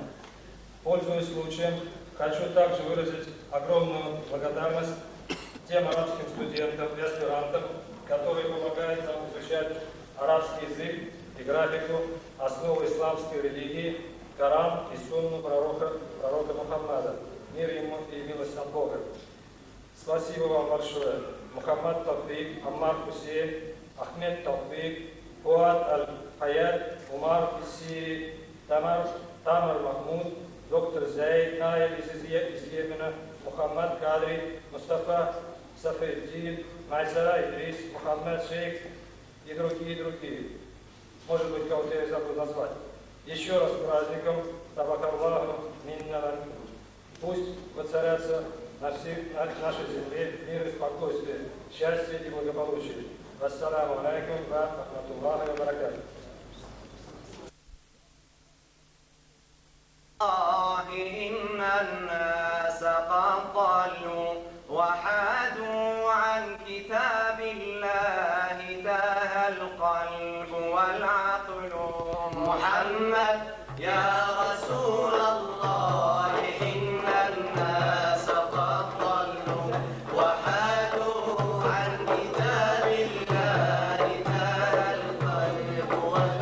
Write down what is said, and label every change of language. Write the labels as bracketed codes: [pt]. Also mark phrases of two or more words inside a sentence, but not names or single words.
[ru] Пользуясь случаем, хочу также выразить огромную благодарность тем арабским студентам и аспирантам, которые помогают нам изучать арабский язык и графику, основы исламской религии, Коран и сунну пророка Мухаммада. Мир ему и милость от Бога. Спасибо вам большое. Мухаммад Тавфик, Аммар Хусейн, Ахмед Тавфик, Фуад Аль-Хаят, Умар Иссири, Тамар Махмуд, доктор Зайд Наев из Йемена, Мухаммад Кадри, Мустафа Сафеддин, Майсара Идрис, Мухаммад Шейх и другие. Может быть, кого-то я забыл назвать. Еще раз с праздником, [ar] تقبل الله منا. [ru] Пусть воцарятся на нашей земле мир и спокойствие, счастье и благополучие. [ar] Ассаламу алейкум ва рахматуллахи ва баракатуху. إن الناس قد ضلوا وحادوا عن كتاب الله تاه القلب والعقل محمد يا رسول الله إن الناس قد ضلوا وحادوا عن كتاب الله تاه القلب